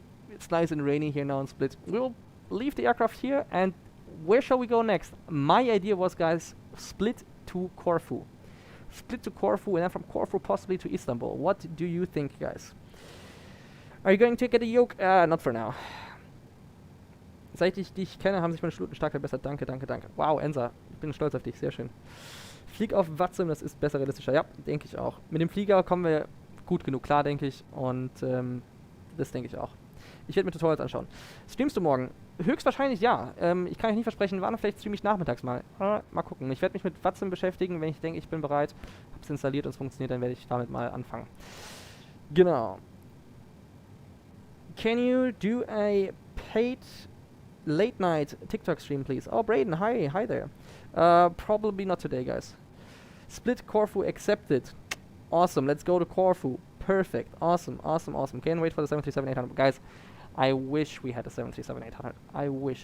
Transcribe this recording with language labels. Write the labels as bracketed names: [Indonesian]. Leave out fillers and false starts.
[English] It's nice and rainy here now in Split. We'll leave the aircraft here, and where shall we go next? My idea was, guys, Split to Corfu. Split to Corfu, and then from Corfu possibly to Istanbul. What do you think, guys? Are you going to get a yoke? Not for now. [German] Seit ich dich kenne, haben sich meine Schluten stark verbessert. Danke, danke, danke. Wow, Ensa, ich bin stolz auf dich. Sehr schön. Flieg auf Watzim, das ist besser, realistischer. Ja, denke ich auch. Mit dem Flieger kommen wir gut genug klar, denke ich. Und das denke ich auch. Ich werde mir Tutorials anschauen. Streamst du morgen? Höchstwahrscheinlich ja. Ich kann euch nicht versprechen, wann, vielleicht streame ich nachmittags mal. Mal gucken. Ich werde mich mit Watzim beschäftigen, wenn ich denke, ich bin bereit. Hab's installiert und es funktioniert, dann werde ich damit mal anfangen. Genau. [English] Can you do a paid late night TikTok stream, please? Oh, Braden, hi there. Probably not today, guys. Split Corfu accepted. Awesome, let's go to Corfu. Perfect, awesome, awesome, awesome. Can't wait for the 737-800. Guys, I wish we had a 737-800. I wish.